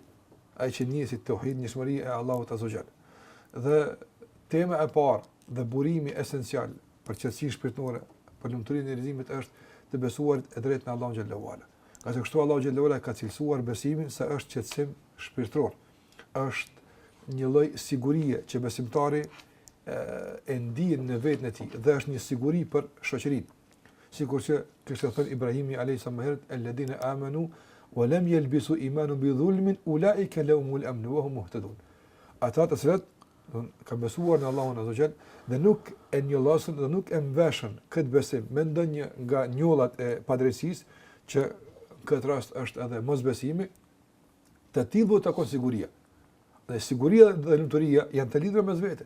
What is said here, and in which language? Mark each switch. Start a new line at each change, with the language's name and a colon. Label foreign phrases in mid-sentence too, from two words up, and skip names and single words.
Albanian: Ai që njësi tauhid, njësmëria e Allahut
Arabic: عز وجل.
Albanian: Dhe tema e parë dhe burimi esencial për qetësinë shpirtërore, për lumturinë e njerëzimit është të besuarit e drejtë në Allahun
Arabic: جل وعلا.
Albanian: Ka se kështu Allahu
Arabic: جل وعلا
Albanian: ka cilësuar besimin se është qetësim shpirtëror. Është një lloj sigurie që besimtari e ndjen në vetën e tij dhe është një siguri për shoqërinë. Sikur që kishte thënë Ibrahimi
Arabic: عليه السلام, "الذين آمنوا ولم يلبسوا إيمانهم بظلم أولئك لهم الأمن وهم مهتدون."
Albanian: Ata të cilët ka besuar në Allahun
Arabic: عز وجل
Albanian: dhe nuk e njollasën dhe nuk e mveshën këtë besim me ndonjë nga njollat e padrejtisë, që në këtë rast është edhe mosbesimi, të tillë do të takon siguria. Dhe siguria dhe lumturia janë të lidhura mes vete.